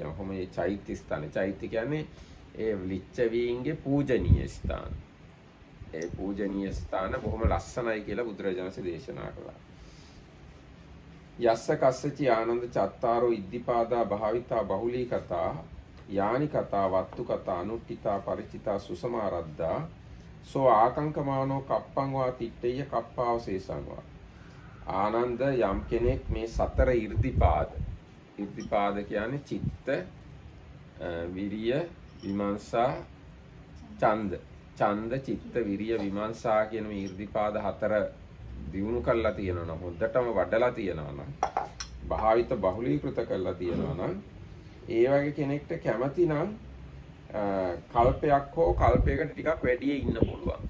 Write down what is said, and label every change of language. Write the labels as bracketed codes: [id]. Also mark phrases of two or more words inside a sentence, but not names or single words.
[si] කොහොම මේ චෛත්‍ය ස්ථාන චෛත්‍ය කියන්නේ ඒ ලිච්ඡවීන්ගේ පූජනීය ස්ථාන. ඒ පූජනීය ස්ථාන බොහොම ලස්සනයි කියලා බුදුරජාණන් වහන්සේ දේශනා කළා. [pi] යස්ස කස්සචි ආනන්ද චත්තාරෝ ඉද්ධිපාදා භාවිතා බහුලී කතා යානි කතා වත්තු කතා අනුට්ඨිතා ಪರಿචිතා සුසමාරද්දා සෝ ආකංකමානෝ කප්පං වා තිට්ඨය කප්පාවශේෂං වා. [si] ආනන්ද යම් කෙනෙක් මේ සතර ඉර්ධිපාද කියන්නේ චිත්ත විරිය විමර්ශා ඡන්ද චිත්ත විරිය විමර්ශා කියන මේ ඉර්ධිපාද හතර දියුණු කරලා තියෙනවා නම් හොද්දටම වඩලා තියෙනවා නම් [pi] භාවිත බහුලීකృత [si] කරලා තියෙනවා නම් ඒ වගේ කෙනෙක්ට කැමති නම් කල්පයක් හෝ කල්පයකට ටිකක් වැඩි ඉන්න පුළුවන්.